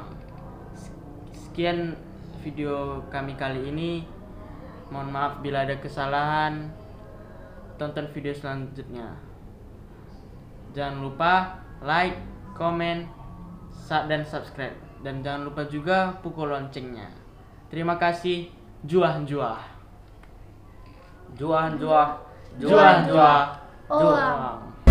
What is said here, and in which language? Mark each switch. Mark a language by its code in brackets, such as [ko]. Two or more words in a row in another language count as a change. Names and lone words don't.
[id] Sekian video kami kali ini. Mohon maaf bila ada kesalahan. Tonton video selanjutnya. Jangan lupa like, komen, dan subscribe. Dan jangan lupa juga pukul loncengnya. Terima kasih. [btx] Juah juah. Juahan juah, Juah juah. Juah. Juah.